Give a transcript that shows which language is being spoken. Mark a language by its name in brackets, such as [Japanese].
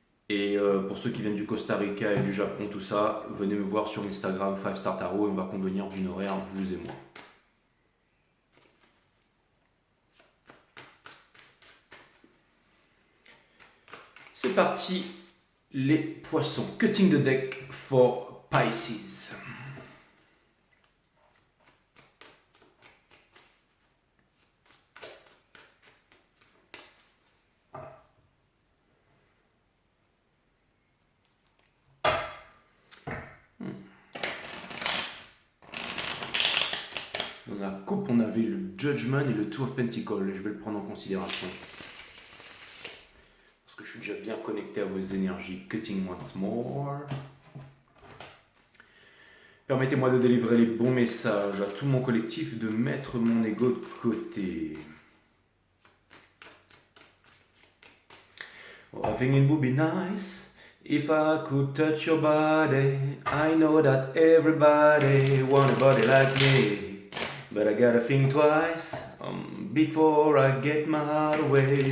[French] Et pour ceux qui viennent du Costa Rica et du Japon, tout ça, venez me voir sur Instagram 5 Star Tarot et on va convenir d'une horaire, vous et moi. C'est parti, les poissons. [English] Cutting the deck for Pisces. [French] Dans la coupe, on avait le Judgment et le Two of Pentacles. Et je vais le prendre en considération. Parce que je suis déjà bien connecté à vos énergies. [English] Cutting once more. [French] Permettez-moi de délivrer les bons messages à tout mon collectif, de mettre mon ego de côté. [English] Oh, I think it would be nice if I could touch your body. I know that everybody want a body like me, but I gotta think twice before I get my heart away.